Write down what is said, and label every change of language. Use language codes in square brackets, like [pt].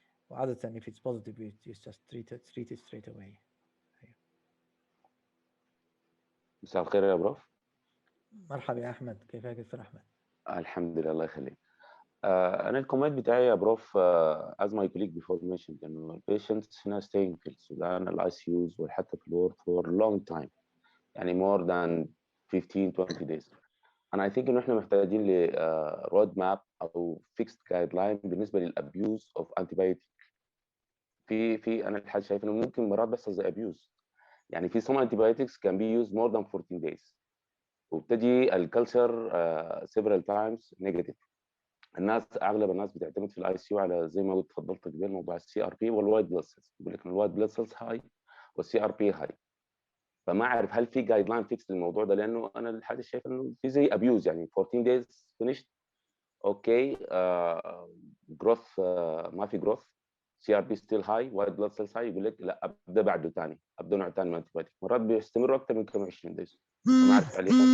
[ar] وعادة [en] if it's positive, it's just treated straight away. [ar] مساء الخير يا بروف. مرحبا يا أحمد، كيفك دكتور أحمد؟ الحمد لله الله يخليك. أنا الكومنت بتاعي يا بروف [en] as my colleague before mentioned [ar] إنه البيشنتس هنا staying في السودان الICUs وحتى في الورد [en] for long time [ar] يعني [en] more than 15-20 days. and I think [ar] إنه إحنا محتاجين ل [en] road map [ar] أو [en] fixed guideline [ar] بالنسبة للأبيوز [en] of antibiotic. [ar] في أنا الحاجة شايف إنه ممكن مرات بس زي abuse يعني في [en] some antibiotics can be used more than 14 days [ar] وبتجي الكلتشر several times negative. اغلب الناس بتعتمد في الاي سي يو على زي ما قلت تفضلت قبل موضوع السي ار بي والوايت بلاد سيلز يقول لك الوايت بلاد سيلز هاي والسي ار بي هاي فما اعرف هل في [en] guideline fix [ar] للموضوع ده لانه انا الحاجه شايف انه في زي ابيوز يعني [en] 14 دايز فينيشد اوكي جروث [ar] ما في جروث سي ار بي ستيل هاي وايت بلاد سيلز هاي يقول لك لا ابدا بعده ثاني ابدا نوع ثاني من الانتيبيوتيك مرات بيستمروا اكثر من كم 20 دايز ما اعرف عليه